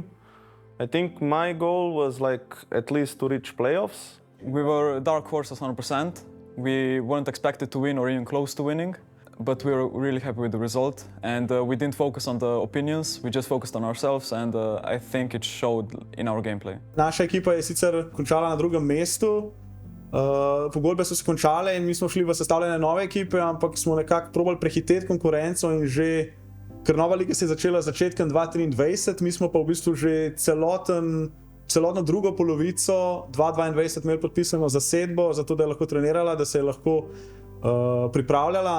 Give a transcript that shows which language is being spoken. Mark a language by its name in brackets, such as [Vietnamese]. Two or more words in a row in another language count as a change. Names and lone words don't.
[English] I think my goal was like at least to reach playoffs. We were dark horses 100%. We weren't expected to win or even close to winning, but we were really happy with the result. And we didn't focus on the opinions, we just focused on ourselves, and I think it showed in our gameplay. [Slovenian] Naša ekipa je sicer končala na drugem mestu, pogodbe so se končale in mi smo šli v sestavljanje nove ekipe, ampak smo nekako probali prehiteti konkurenco in že, ker nova liga se je začela začetkom 2023, mi smo pa v bistvu že celotno drugo polovico 2022 imeli podpisano zasedbo, zato da je lahko trenirala, da se je lahko pripravljala.